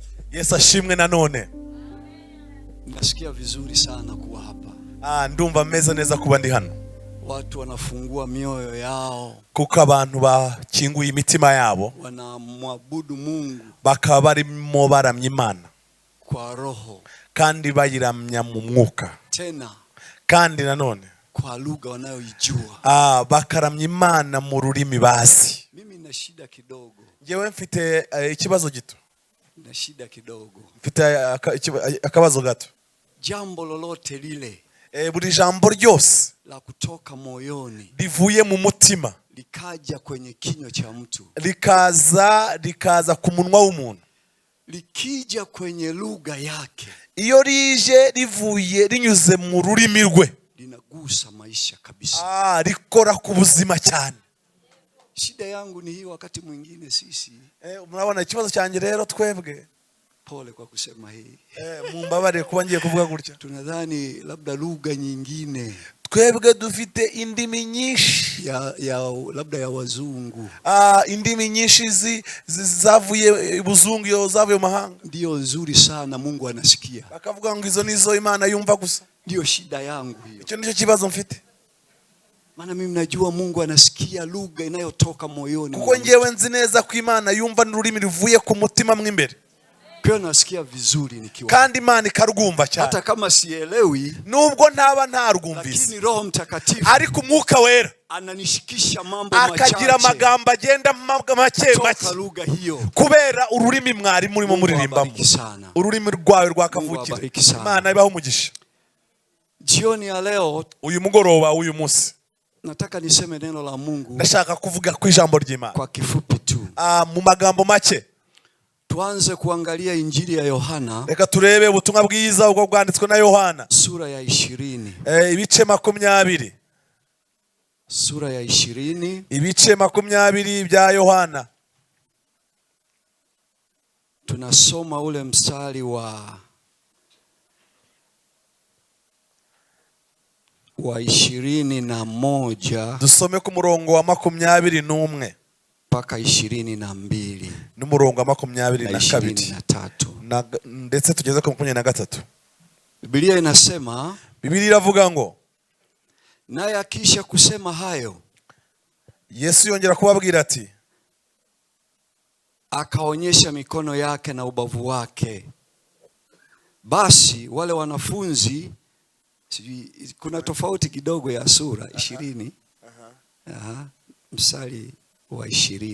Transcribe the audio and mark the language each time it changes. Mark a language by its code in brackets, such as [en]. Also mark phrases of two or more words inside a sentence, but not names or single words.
[rw] Yesu ashimwe nanone. [sw] Nasikia vizuri sana kuwa hapa. [rw] Ndumva meze neza kuba ndi hano. [sw] Watu wanafungua mioyo yao, [rw] kuko abantu bakinguye imitima yabo, [sw] wanamwabudu Mungu, [rw] bakaba barimo baramya Imana [sw] kwa roho, [rw] kandi bayiramya mu mwuka, [sw] tena [rw] kandi nanone [sw] kwa lugha wanayoijua. [rw] bakaramya Imana mu rurimi bazi. [sw] Mimi na shida kidogo. [rw] Ngewe mfite ikibazo gito. [sw] Na shida kidogo. [rw] Mfite akabazo gato. [sw] Jambo lolote lile, [rw] buri jambo ryose [sw] la kutoka moyoni, [rw] rivuye mu mutima, [sw] likaja kwenye kinywa cha mtu, [rw] likaza ku munwa w'umuntu, [sw] likija kwenye lugha yake, [rw] iyo rije rivuye rinyuze mu rurimi rwe, [sw] linagusa maisha kabisa. [rw] Rikora ku buzima cyane. [sw] Shida yangu ni hii, wakati mwingine sisi, [rw] murabona ikibazo cyanjye rero twebwe, [sw] pole kwa kusema hii, [rw] mumbabarire kuba ngiye kuvuga gutya, [sw] tunadhani labda lugha nyingine, [rw] twebwe dufite indimi nyinshi [sw] labda ya wazungu, [rw] indimi nyinshi zavuye ibuzungu, yo zavuye mu mahanga, [sw] ndio nzuri sana, Mungu anasikia, [rw] bakavuga ngo izo nizo Imana yumva gusa. [sw] Ndio shida yangu hiyo. [rw] Icyo nicyo kibazo mfite. [sw] Maana mimi najua Mungu anasikia lugha inayotoka moyoni. [rw] Kuko ngewe nzi neza ko Imana yumva n'ururimi ruvuye ku mutima mwimbere. [sw] Kwa nasikia vizuri nikiwa. [rw] Kandi Imana ikarwumva cyane. [sw] Hata kama sielewi, [rw] nubwo ntaba ntarwumvise, [sw] lakini Roho Mtakatifu [rw] ariko Umwuka Wera [sw] ananishikisha mambo machache, [rw] akagira amagambo agenda make make [sw] lugha hiyo, [rw] kubera ururimi mwari murimo muririmbamo, ururimi rwawe rwakavukira. Imana ibaho umugisha. [sw] Jioni ya leo, [rw] uyu mugoroba, uyu munsi, [sw] nataka niseme neno la Mungu. [rw] Ndashaka kuvuga ku ijambo ry'Imana [sw] kwa kifupi tu, [rw] mu magambo make. [sw] Tuanze kuangalia Injili ya Yohana. [rw] Reka turebe ubutumwa bwiza ubwo bwanditswe na Yohana, [sw] sura ya 20. [rw] Ibice 20. [sw] Sura ya 20. [rw] Ibice 20 bya Yohana. [sw] Tunasoma ule mstari wa 21. [rw] Dusome ku murongo wa 21 [sw] mpaka 22. [rw] N'umurongo wa 22 ndetse tugeze ku 23. [sw] Biblia inasema, [rw] Biblia iravuga ngo, [sw] naye akisha kusema hayo, [rw] Yesu yongera kubabwira ati, [sw] akaonyesha mikono yake na ubavu wake. Basi wale wanafunzi, kuna tofauti kidogo ya sura 20. Mstari wa 20.